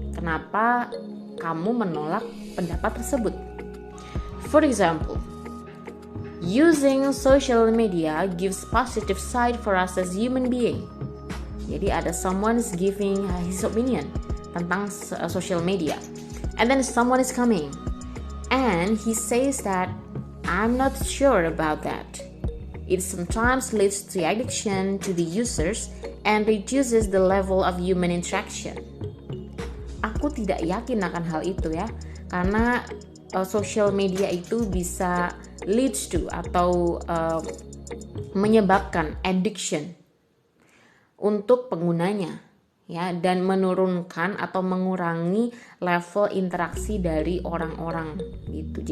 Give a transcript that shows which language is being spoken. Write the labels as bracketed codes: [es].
[id] Kenapa kamu menolak pendapat tersebut? [en] For example, using social media gives positive side for us as human being. [id] Jadi ada [en] someone is giving his opinion [id] tentang [en] social media, and then someone is coming and he says that I'm not sure about that. It sometimes leads to addiction to the users and reduces the level of human interaction. [id] Aku tidak yakin akan hal itu ya, karena social media itu bisa [en] leads to [id] atau menyebabkan addiction untuk penggunanya ya, dan menurunkan atau mengurangi level interaksi dari orang-orang gitu.